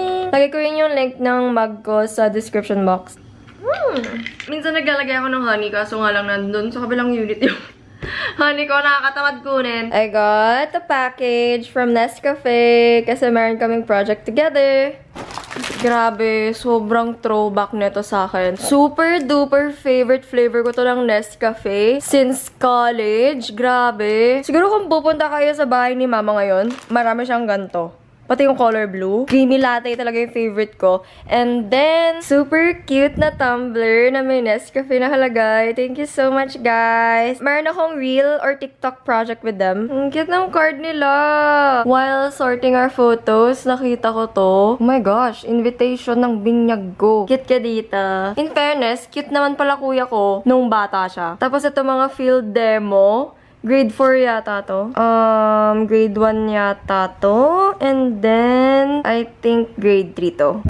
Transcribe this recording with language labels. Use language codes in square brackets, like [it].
[tl] Lagay ko rin yung link ng mug ko sa description box. Minsan naglalagay ako ng honey, kaso nga lang nandun sa kabilang unit yung honey ko. Nakakatamad kunin. [en] I got a package from Nescafe [tl] kasi meron kaming [en] project together. [tl] Grabe, sobrang throwback nito sa akin. Super duper favorite flavor ko to ng Nescafe since college. Grabe. Siguro kung pupunta kayo sa bahay ni mama ngayon, marami siyang ganito. Pati yung color blue. Creamy latte talaga yung favorite ko. And then, super cute na tumbler na may Nescafe nakalagay. [en] Thank you so much, guys. [tl] Meron akong [en] reel or TikTok project with them. [tl] Ang cute ng card nila. [en] While sorting our photos, [tl] nakita ko to. Oh my gosh, invitation ng binyag ko. Cute ka dito. In fairness, cute naman pala kuya ko nung bata siya. Tapos ito mga field demo. Grade 4 yata to. Grade 1 yata to. [en] And then, I think grade 3 to.